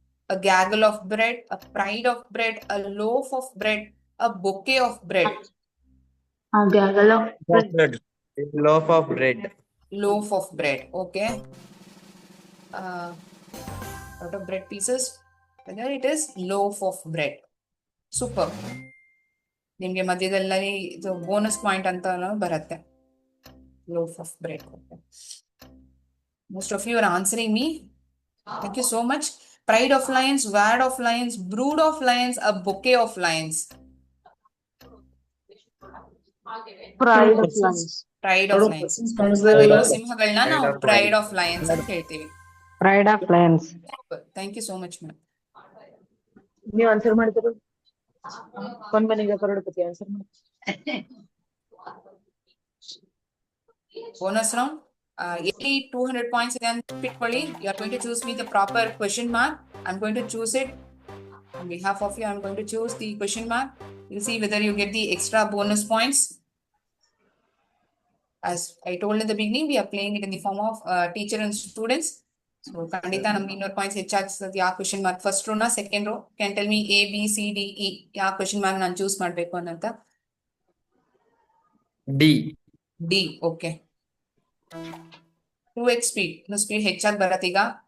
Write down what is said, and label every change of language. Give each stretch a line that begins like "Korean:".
English: A gaggle of bread, a pride of bread, a loaf of bread, a bouquet of bread. A gaggle of bread. Loaf of bread. Loaf of bread, okay. Out of bread pieces, whether it is loaf of bread. Super.
Kannada: ನಿಮ್ಗೆ ಮಧ್ಯದಲ್ಲಿ ಇದು bonus point ಅಂತ ಬರುತ್ತೆ.
English: Loaf of bread. Most of you are answering me. Thank you so much. Pride of lions, ward of lions, brood of lions, a bouquet of lions. Pride of lions. Pride of lions.
Kannada: ಸಿಂಹಗಳನ್ನ ನಾವು
English: pride of lions
Kannada: ಅಂತ ಹೇಳ್ತೀವಿ.
English: Pride of lions. Thank you so much madam.
Kannada: ನೀವು answer ಮಾಡ್ತೀರ? Kaun Banega crorepati answer ಮಾಡಿ. Bonus round. 200 points ಇದೆ ಅಂತ ಇಟ್ಕೊಳ್ಳಿ.
English: You are going to choose me the proper question mark. I am going to choose it. On behalf of you, I am going to choose the question mark. You'll see whether you get the extra bonus points. as I told in the beginning, we are playing it in the form of teacher and students.
Kannada: So ಖಂಡಿತ ನಮ್ಗೆ 200 points ಹೆಚ್ಚಾಗ್ತದೆ. ಯಾವ question mark first row ನ second row
English: can tell me
Kannada: A B C D E ಯಾವ question mark ನಾನು choose ಮಾಡ್ಬೇಕು ಅನ್ನಂತ.
English: D. D.
Kannada: Okay 2x speed ಇನ್ನು speed ಹೆಚ್ಚಾಗಿ ಬರತ್ತೆ ಈಗ.